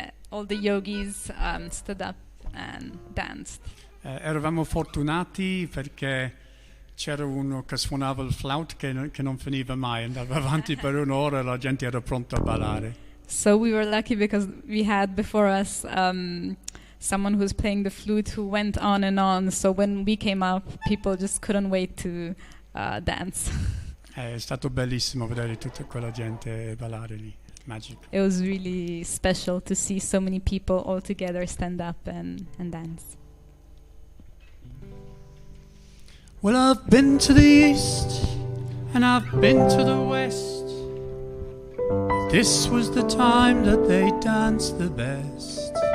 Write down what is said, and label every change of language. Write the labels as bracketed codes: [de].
[en] All the yogis stood up and danced. [it] Eravamo fortunati perché c'era uno che suonava il flauto che non finiva mai, andava avanti per un'ora e la gente era pronta a ballare. [en] So we were lucky because we had before us someone who was playing the flute who went on and on. So when we came up, people just couldn't wait to dance. [it] È stato bellissimo vedere tutta quella gente ballare lì. [en] Magic. It was really special to see so many people all together stand up and dance. Well, I've been to the east and I've been to the west. This was the time that they danced the best.